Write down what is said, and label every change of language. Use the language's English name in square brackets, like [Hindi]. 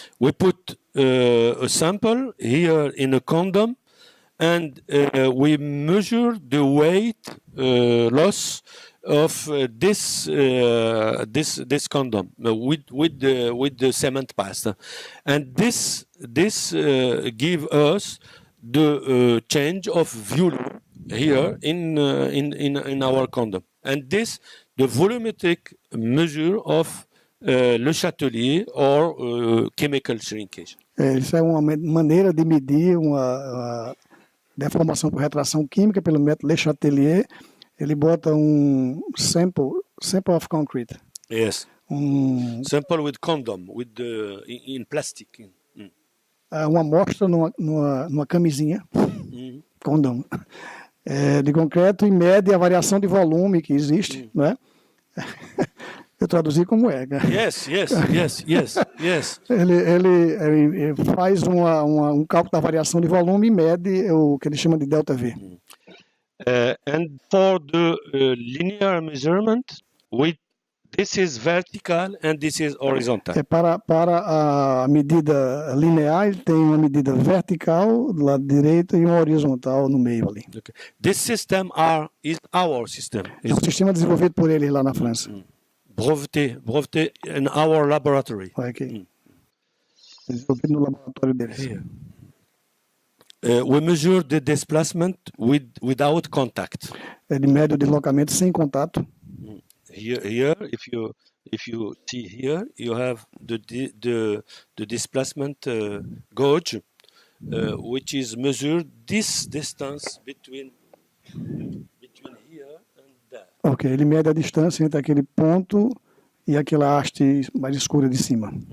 [English] We put a sample here in a condom, and we measure the weight loss of this condom with the cement pasta, and this give us the change of volume here in our condom, and this the volumetric measure of Le Châtelet or chemical shrinkage. [Portuguese] Isso é uma maneira de medir uma deformação por retração química pelo método Le Châtelet. Ele bota um [English] sample of concrete. Yes. Sample with condom, in plastic. [Portuguese] Uma amostra numa camisinha, condom. de concreto e mede a variação de volume que existe, não é? Eu traduzi como é. [English] Yes. [Portuguese] Ele faz um cálculo da variação de volume e mede o que ele chama de delta V. [English] And for the linear measurement, this is vertical and this is horizontal. [Portuguese] Para a medida linear, ele tem uma medida vertical do lado direito e uma horizontal no meio ali. [English] Okay. This system is our system. [Portuguese] É um sistema desenvolvido por eles lá na França. [English] Breveté in our laboratory. Okay. [Portuguese] Desenvolvido no laboratório deles. [English] We measure the displacement without contact. [Portuguese] Ele mede o deslocamento sem contato. [English] Here, if you see here, you have the displacement gauge, which is measured this distance between here and there. [Portuguese] Ok, ele mede a distância entre aquele ponto e aquela haste mais escura de cima.